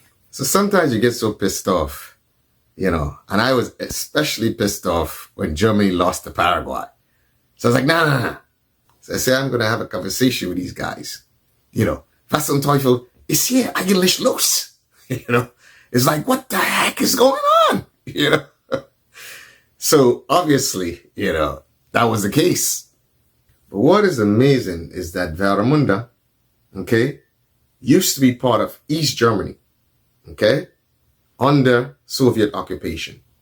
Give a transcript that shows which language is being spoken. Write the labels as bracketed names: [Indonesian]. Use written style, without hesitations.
[English] So sometimes you get so pissed off, and I was especially pissed off when Germany lost to Paraguay. So I was like, nah. So I said, I'm going to have a conversation with these guys. [German] Was zum Teufel ist hier eigentlich los? [English] It's like, what the heck is going on? So obviously, that was the case. But what is amazing is that Warnemünde, used to be part of East Germany, under Soviet occupation.